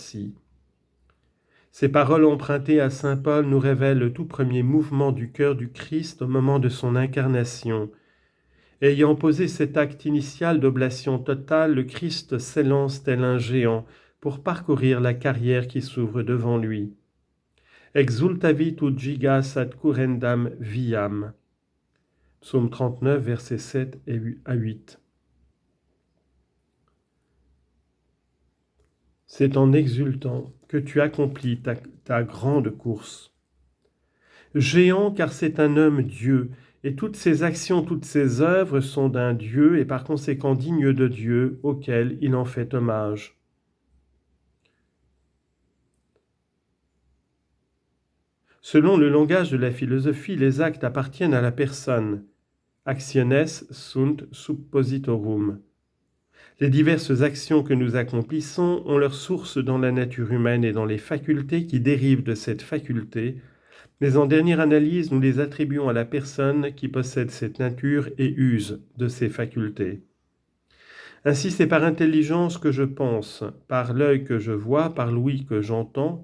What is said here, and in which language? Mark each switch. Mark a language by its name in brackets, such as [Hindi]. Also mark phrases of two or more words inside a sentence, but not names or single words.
[French] » Ces paroles empruntées à saint Paul nous révèlent le tout premier mouvement du cœur du Christ au moment de son incarnation. Ayant posé cet acte initial d'oblation totale, le Christ s'élance tel un géant pour parcourir la carrière qui s'ouvre devant lui. [Latin] Exultavit ut gigas ad currendam viam. [French] Psaume 39, versets 7 à 8. C'est en exultant que tu accomplis ta grande course. Géant car c'est un homme Dieu, et toutes ses actions, toutes ses œuvres sont d'un Dieu et par conséquent dignes de Dieu, auquel il en fait hommage. Selon le langage de la philosophie, les actes appartiennent à la personne. [Latin] Actiones sunt suppositorum. [French] Les diverses actions que nous accomplissons ont leur source dans la nature humaine et dans les facultés qui dérivent de cette faculté, mais en dernière analyse, nous les attribuons à la personne qui possède cette nature et use de ces facultés. Ainsi, c'est par intelligence que je pense, par l'œil que je vois, par l'ouïe que j'entends.